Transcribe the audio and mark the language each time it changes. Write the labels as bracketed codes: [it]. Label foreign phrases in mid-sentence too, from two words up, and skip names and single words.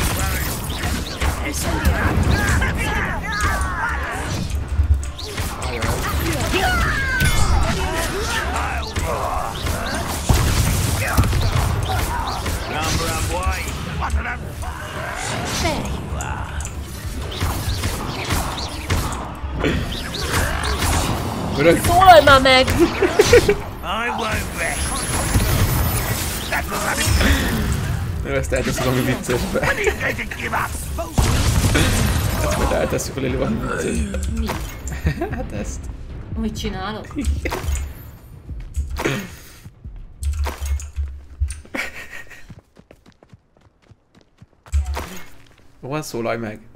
[en] Number and white. What an There you are. [hu] Szólalj már meg! [en] I won't rest. [hu] Nem, ezt eltesszük valami viccesbe. Ezt majd eltesszük a Lili valami viccesbe. Mi? Hát ezt. Mit csinálok? Van, szólalj meg.